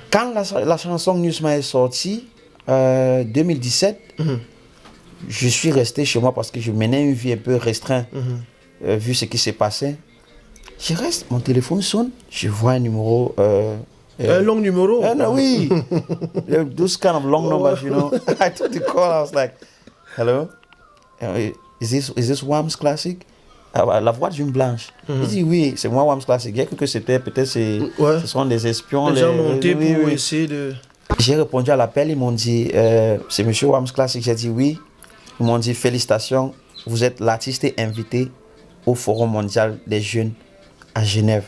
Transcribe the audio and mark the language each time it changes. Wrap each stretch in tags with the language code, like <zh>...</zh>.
<fr>Quand la chanson Newsman est sortie, 2017, je suis resté chez moi parce que je menais une vie un peu restreinte, vu ce qui s'est passé. Je reste, mon téléphone sonne, je vois un numéro. Un long numéro? Oui.</fr> <en>Those kind of long numbers, you know. I took the call, I was like, hello? Is this Wams Classic?</en> <fr>La voix d'une blanche. Il dit oui, c'est moi Wams Classic. J'ai cru que c'était peut-être ce sont des espions. Les gens montés pour essayer de. J'ai répondu à l'appel, ils m'ont dit c'est monsieur Wams Classic. J'ai dit oui. Ils m'ont dit félicitations, vous êtes l'artiste invité au Forum mondial des jeunes à Genève.</fr>